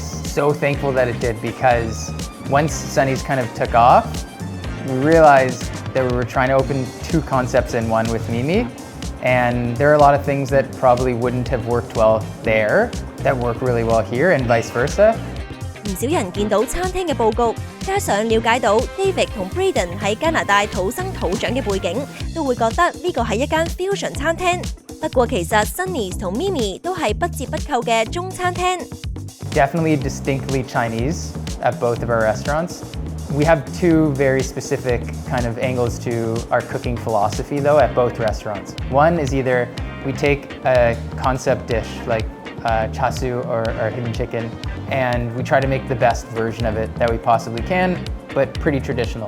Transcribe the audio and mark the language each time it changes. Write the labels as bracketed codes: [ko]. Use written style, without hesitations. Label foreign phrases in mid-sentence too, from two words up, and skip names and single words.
[en] So thankful that it did, because once Sunnys kind of took off, we realized that we were trying to open two concepts in one with Mimi, and there are a lot of things that probably wouldn't have worked well there that work really well here, and vice versa. [yue] 唔少人見到餐廳嘅佈局，加上了解到 David 同 Braden 喺加拿大土生土長嘅背景，都會覺得呢個係一間 fusion 餐廳。不過其實 Sunnys 同 Mimi 都係不折不扣嘅中餐廳。 [en] Definitely distinctly Chinese at both of our restaurants. We have two very specific kind of angles to our cooking philosophy though at both restaurants. One is either we take a concept dish like char siu or hidden chicken, and we try to make the best version of it that we possibly can, but pretty traditional.